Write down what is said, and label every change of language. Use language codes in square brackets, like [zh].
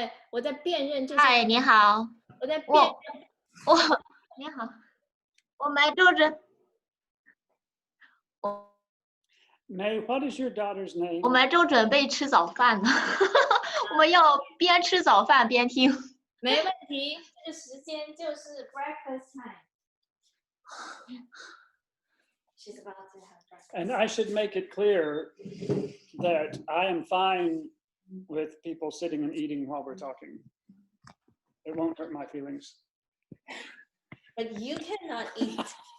[zh] 我在辨认这些。嗨，你好。我在辨认。你好，我埋肚子。 [en] May, what is your daughter's name? [zh] 我们正准备吃早饭呢，我们要边吃早饭边听。没问题，这个时间就是 [en] breakfast time. She's about to have breakfast. And I should make it clear that I am fine with people sitting and eating while we're talking. It won't hurt my feelings. But you cannot eat.